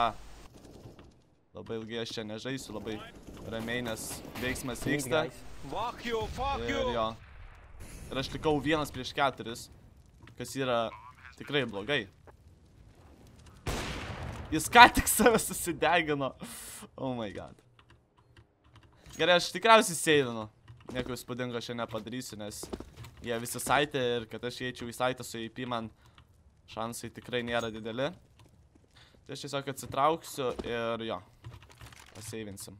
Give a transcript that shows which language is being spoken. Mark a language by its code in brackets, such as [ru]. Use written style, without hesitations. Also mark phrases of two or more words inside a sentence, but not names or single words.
[lt] Labai ilgai aš čia nežaisiu, labai ramiai, nes veiksmas vyksta. [en] Fuck you! [lt] Ir jo. Ir aš likau 1 prieš 4, kas yra tikrai blogai. Jis ką tik save susidegino. [en] Oh my god. [lt] Gerai, aš tikriausiai seivinu. Nieko įspūdingo aš čia nepadarysiu, nes jie visi site ir kad aš eičiau į site su EP, man šansai tikrai nėra dideli. Tai aš tiesiog atsitrauksiu ir jo, paseivinsim.